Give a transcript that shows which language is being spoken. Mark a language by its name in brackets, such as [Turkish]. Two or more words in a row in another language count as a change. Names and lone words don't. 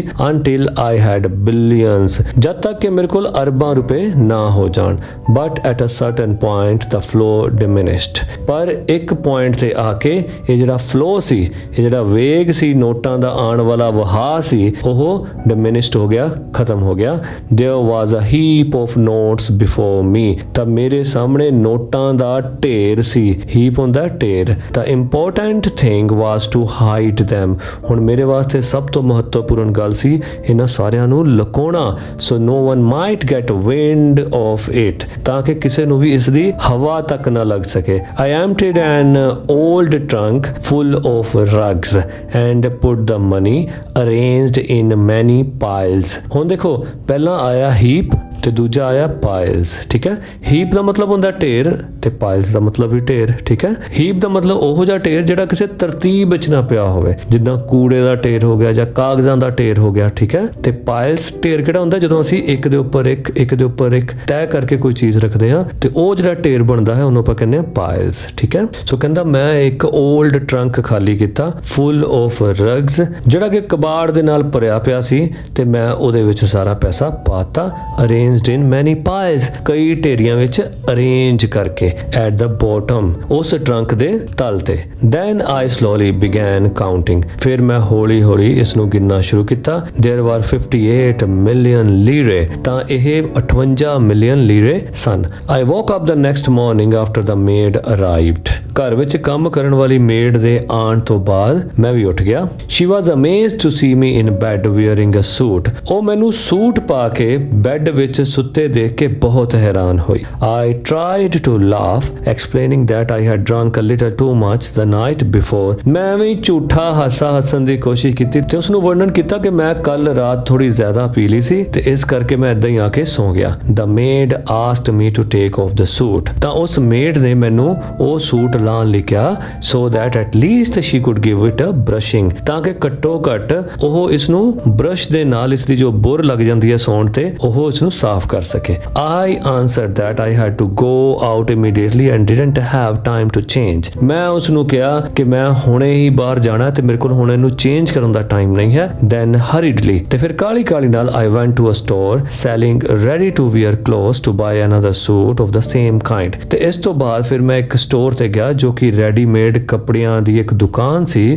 [English] until I had billions, [Punjabi] ਜਦ ਤੱਕ ਕਿ ਮੇਰੇ ਕੋਲ ਅਰਬਾਂ ਰੁਪਏ ਨਾ ਹੋ ਜਾਣ। [English] But at a certain point the flow diminished, [Punjabi] ਪਰ ਇੱਕ ਪੁਆਇੰਟ ਤੇ ਆ ਕੇ ਇਹ ਜਿਹੜਾ ਫਲੋ ਸੀ, ਇਹ ਜਿਹੜਾ ਵੇਗ ਸੀ, ਨੋਟਾਂ ਦਾ ਆਉਣ ਵਾਲਾ ਵਹਾਅ ਸੀ, ਉਹ ਡਿਮਿਨਿਸ਼ਡ ਹੋ ਗਿਆ, ਖਤਮ ਹੋ ਗਿਆ। [English] There was a heap of notes before me, [Punjabi] ਤਾਂ ਮੇਰੇ ਸਾਹਮਣੇ ਨੋਟਾਂ ਦਾ ਢੇਰ ਸੀ। [English] ਹੀਪ [Punjabi] ਹੁੰਦਾ ਢੇਰ। ਤਾਂ [English] important thing was to hide them। [Punjabi] ਹੁਣ ਮੇਰੇ ਵਾਸਤੇ ਸਭ ਤੋਂ ਮਹੱਤਵਪੂਰਨ ਗੱਲ ਸੀ ਇਹਨਾਂ ਸਾਰਿਆਂ ਨੂੰ ਲੁਕਾਉਣਾ। [English] ਸੋ no one might get wind of it, [Punjabi] ਤਾਂ ਕਿ ਕਿਸੇ ਨੂੰ ਵੀ ਇਸ ਦੀ ਹਵਾ ਤੱਕ ਨਾ ਲੱਗ ਸਕੇ। [English] I emptied an old trunk full of rugs and put the money arranged in many piles। [Punjabi] ਹੁਣ ਦੇਖੋ ਪਹਿਲਾਂ ਆਇਆ ਹੀਪ ਤੇ ਦੂਜਾ ਆਇਆ ਪਾਇਲਸ। ਠੀਕ ਹੈ, ਹੀਪ ਦਾ ਮਤਲਬ ਹੁੰਦਾ ਢੇਰ ਤੇ ਪਾਇਲਸ ਦਾ ਮਤਲਬ ਵੀ ਢੇਰ। ਠੀਕ ਹੈ, ਹੀਪ ਦਾ ਮਤਲਬ ਉਹੋ ਜਿਹਾ ਢੇਰ ਜਿਹੜਾ ਕਿਸੇ ਤਰਤੀਬ ਵਿੱਚ ਨਾ ਪਿਆ ਹੋਵੇ, ਜਿੱਦਾਂ ਕੂੜੇ ਦਾ ਢੇਰ ਹੋ ਗਿਆ ਜਾਂ ਕਾਗਜ਼ਾਂ ਦਾ ਢੇਰ ਹੋ ਗਿਆ। ਠੀਕ ਹੈ, ਤੇ ਪਾਇਲਸ ਢੇਰ ਕਿਹੜਾ ਹੁੰਦਾ ਜਦੋਂ ਅਸੀਂ ਇੱਕ ਦੇ ਉੱਪਰ ਇੱਕ ਤੈਅ ਕਰਕੇ ਕੋਈ ਚੀਜ਼ ਰੱਖਦੇ ਹਾਂ ਤੇ ਉਹ ਜਿਹੜਾ ਢੇਰ ਬਣਦਾ ਹੈ ਉਹਨੂੰ ਆਪਾਂ ਕਹਿੰਦੇ ਹਾਂ ਪਾਇਲਸ। ਠੀਕ ਹੈ, ਸੋ ਕਹਿੰਦਾ ਮੈਂ ਇੱਕ [English] old trunk [Punjabi] ਖਾਲੀ ਕੀਤਾ [English] full of rugs, [Punjabi] ਜਿਹੜਾ ਕਿ ਕਬਾੜ ਦੇ ਨਾਲ ਭਰਿਆ ਪਿਆ ਸੀ ਤੇ ਮੈਂ ਉਹਦੇ ਵਿੱਚ ਸਾਰਾ ਪੈਸਾ ਪਾਤਾ। [English] arranged in many piles, [Punjabi] ਕਈ ਢੇਰੀਆਂ ਵਿੱਚ ਅਰੇਂਜ ਕਰਕੇ। [English] at the bottom, [Punjabi] ਉਸ ਟਰੰਕ ਦੇ ਤਲ ਤੇ। [English] then I slowly began counting, [Punjabi] ਫਿਰ ਮੈਂ ਹੌਲੀ ਹੌਲੀ ਇਸ ਨੂੰ ਗਿਣਨਾ ਸ਼ੁਰੂ ਕੀਤਾ। [English] there were 58 million lire, [Punjabi] ਤਾਂ ਇਹ 58 ਮਿਲੀਅਨ ਲੀਰੇ ਸਨ। [English] I woke up the next morning after the maid arrived, [Punjabi] ਘਰ ਵਿੱਚ ਕੰਮ ਕਰਨ ਵਾਲੀ ਮੇਡ ਦੇ ਆਉਣ ਤੋਂ ਬਾਅਦ ਮੈਂ ਵੀ ਉੱਠ ਗਿਆ। [English] she was amazed to see me in bed wearing a suit, [Punjabi] ਉਹ ਮੈਨੂੰ ਸੂਟ ਪਾ ਕੇ ਬੈੱਡ ਵਿੱਚ ਸੁੱਤੇ ਦੇਖ ਕੇ ਬਹੁਤ ਹੈਰਾਨ ਹੋਈ। [English] I tried to laugh, explaining that I had drunk a little too much the night before, [Punjabi] ਮੈਂ ਵੀ ਝੂਠਾ ਹਾਸਾ ਹੱਸਣ ਦੀ ਕੋਸ਼ਿਸ਼ ਕੀਤੀ ਤੇ ਉਸ ਨੂੰ ਵਰਣਨ ਕੀਤਾ ਕਿ ਮੈਂ ਕੱਲ ਰਾਤ ਥੋੜੀ ਜ਼ਿਆਦਾ ਪੀ ਲਈ ਸੀ ਤੇ ਇਸ ਕਰਕੇ ਮੈਂ ਇਦਾਂ ਹੀ ਆ ਕੇ ਸੌਂ ਗਿਆ। [English] The maid asked me to take off the suit, [Punjabi] ਤਾਂ ਉਸ ਮੇਡ ਨੇ ਮੈਨੂੰ ਉਹ ਸੂਟ ਲਾਉਣ ਲਈ ਕਿਹਾ [English] so that at least she could give it a brushing, [Punjabi] ਤਾਂ ਕਿ ਘੱਟੋ ਘੱਟ ਉਹ ਇਸ ਨੂੰ ਬ੍ਰਸ਼ ਦੇ ਨਾਲ ਇਸ ਦੀ ਜੋ ਬੁਰ ਲੱਗ ਜਾਂਦੀ ਹੈ ਸੌਣ ਤੇ ਉਹ ਇਸ ਨੂੰ ਸਾਫ਼ ਕਰ ਸਕੇ। [English] I answered that I had to go out immediately and didn't have time to change, [Punjabi] ਮੈਂ ਉਸ ਨੂੰ ਕਿਹਾ ਕਿ ਮੈਂ ਹੁਣੇ ਹੀ ਬਾਹਰ ਜਾਣਾ ਤੇ ਮੇਰੇ ਕੋਲ ਹੁਣ ਇਹਨੂੰ ਚੇਂਜ ਕਰਨ ਦਾ ਟਾਈਮ ਨਹੀਂ ਹੈ। [English] then hurriedly, [Punjabi] ਤੇ ਫਿਰ ਕਾਲੀ ਨਾਲ [English] I went to a store selling ready to wear clothes to buy another suit of the same kind, [Punjabi] ਤੇ ਇਸ ਤੋਂ ਬਾਅਦ ਫਿਰ ਮੈਂ ਇੱਕ ਸਟੋਰ ਤੇ ਗਿਆ ਜੋ ਕਿ ਰੈਡੀਮੇਡ ਕੱਪੜਿਆਂ ਦੀ ਇੱਕ ਦੁਕਾਨ ਸੀ।